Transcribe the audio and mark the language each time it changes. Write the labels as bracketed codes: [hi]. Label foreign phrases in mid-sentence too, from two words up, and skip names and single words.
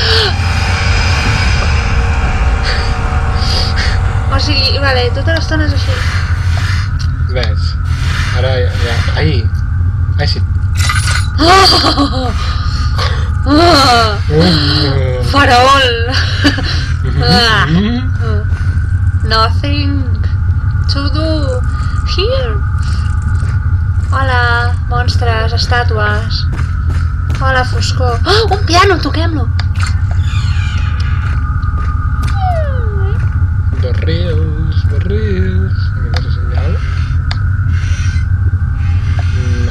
[ca] O sigui, vale, tota l'estona és així. Ves. Ara ja... Ai! Ai, sí. Farol! [en] Nothing to do here. [ca] Hola, monstres, estàtues. Hola, foscor. Oh, un piano, toquem-lo. Barrils. Aquí no sé senyal. No.